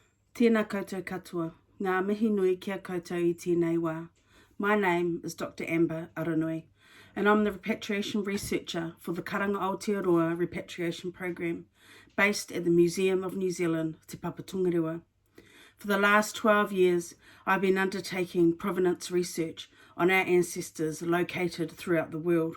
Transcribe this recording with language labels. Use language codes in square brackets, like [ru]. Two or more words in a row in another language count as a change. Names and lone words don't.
[mi] Tēnā koutou katoa, ngā mihi nui kia koutou I tēnei wā. [en] My name is Dr. Amber Aranui, and I'm the repatriation researcher for the Karanga Aotearoa Repatriation Program, based at the Museum of New Zealand, Te Papatongarewa. For the last 12 years, I've been undertaking provenance research on our ancestors located throughout the world.